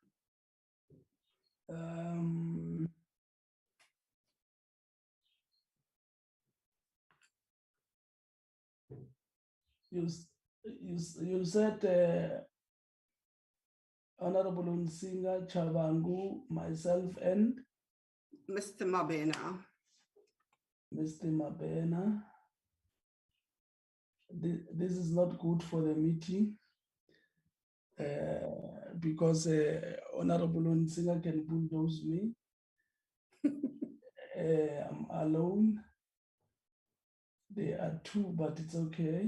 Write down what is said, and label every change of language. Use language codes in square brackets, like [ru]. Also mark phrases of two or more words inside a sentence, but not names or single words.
[en] You said Honorable Unsinger, Chabangu, myself, and Mr. Mabena. Mr. Mabena. This is not good for the meeting because Honorable Unsinger can bulldoze me. I'm alone. There are two, but it's okay.